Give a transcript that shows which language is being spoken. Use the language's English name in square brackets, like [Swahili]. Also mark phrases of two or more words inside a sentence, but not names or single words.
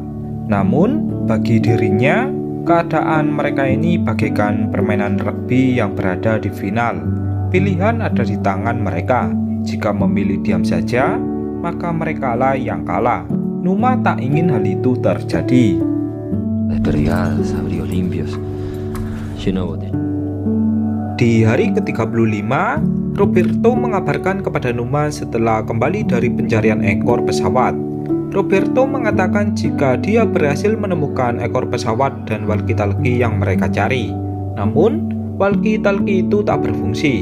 [Indonesian] Namun, bagi dirinya, keadaan mereka ini bagaikan permainan rugby yang berada di final. Pilihan ada di tangan mereka. Jika memilih diam saja, maka merekalah yang kalah. Numa tak ingin hal itu terjadi. [Spanish] Desperdigadas, abrigos limpios, lleno de botella. [Indonesian] Di hari ke-35, Roberto mengabarkan kepada Numa setelah kembali dari pencarian ekor pesawat. Roberto mengatakan jika dia berhasil menemukan ekor pesawat dan walkie-talkie yang mereka cari. Namun, walkie-talkie itu tak berfungsi.